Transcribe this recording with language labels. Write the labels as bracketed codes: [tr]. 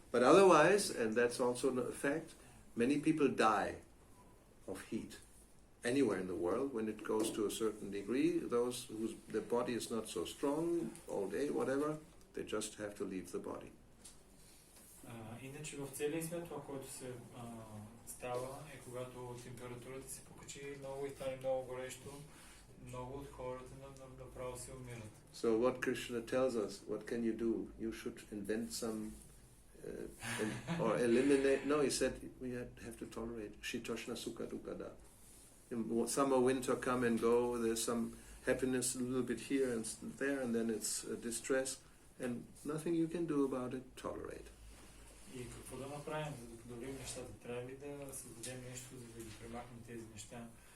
[en] But otherwise, and that's also a fact, many people die of heat. Anywhere in the world, when it goes to a certain degree, those whose their body is not so strong all day, whatever, they just have to leave the body. [bg] Иначе в целия свят това, което се става е когато температурата се покачи много и стане много горещо, много от хората направо се умират. [en] So what Krishna tells us, what can you do? You should invent some or eliminate. No, he said we have to tolerate. [sa] Shitoshna sukha dukkha. [en] Summer, winter come and go. There's some happiness a little bit here and there, and then it's distress, and nothing you can do about it. Tolerate. [bg] И какво да направим, за да подобрим нещата? Трябва ли да създадем нещо, за да ги премахнем тези неща?